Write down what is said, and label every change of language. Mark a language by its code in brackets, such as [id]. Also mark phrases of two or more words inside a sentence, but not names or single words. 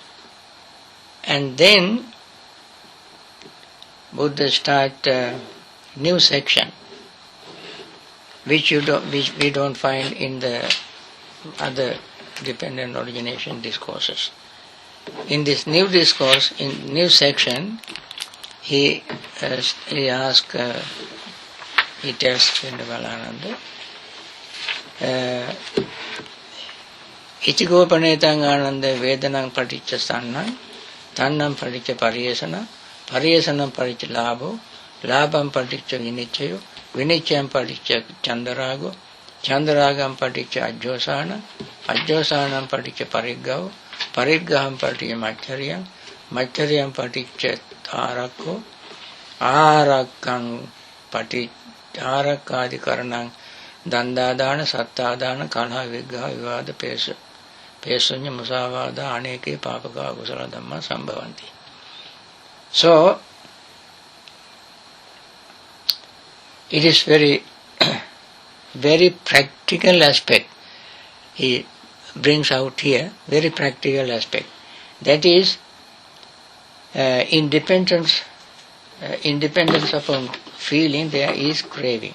[en] And then Buddha start a new section, which we don't find in the other dependent origination discourses. In this new discourse, in new section, he tells Venerable [pi] Ichigopanetang ananda vedanang paticca sannang, tannam paticca pariyesana, pariyesanam paticca labho, labham paticca vinicchayo, vinicchayam paticca chandarago, chandaragam paticca ajjosana, ajjosanam paticca pariggavo, pariggaham paticca maccharyam, maccharyam paticca arakko, arakkam paticca arakkadikaranam dandadana sattadana kalha viggaha vivada pesunya musavada aneke papaka kusala dhamma sambhavanti. [en] So, it is very, very practical aspect he brings out here, very practical aspect. That is, independence upon feeling, there is craving.